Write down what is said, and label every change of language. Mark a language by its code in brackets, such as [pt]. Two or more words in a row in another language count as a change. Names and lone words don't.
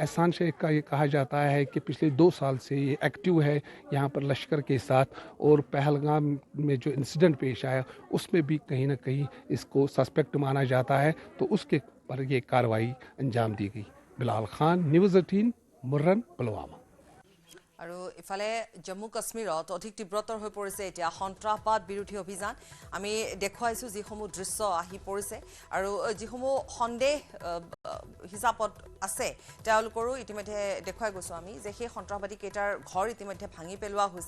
[hi] एहसान शेख का ये कहा जाता है कि पिछले 2 साल से ये एक्टिव है यहाँ पर लश्कर के साथ, और पहलगाम में जो इंसिडेंट पेश आया उसमें भी कहीं ना कहीं इसको सस्पेक्ट माना जाता है, तो उसके पर ये कार्रवाई अंजाम दी गई। बिलाल खान, न्यूज़ 18, मुर्रन, पुलवामा। [as] আৰু ইফালে জম্মু কাশ্মীৰত অধিক তীব্ৰতৰ হৈ পৰিছে এতিয়া সন্ত্ৰাসবাদ বিৰোধী অভিযান। আমি দেখুৱাইছোঁ যিসমূহ দৃশ্য আহি পৰিছে আৰু যিসমূহ সন্দেহ হিচাপত আছে তেওঁলোকৰো ইতিমধ্যে দেখুৱাই গৈছোঁ আমি যে সেই সন্ত্ৰাসবাদী কেইটাৰ ঘৰ ইতিমধ্যে ভাঙি পেলোৱা হৈছে।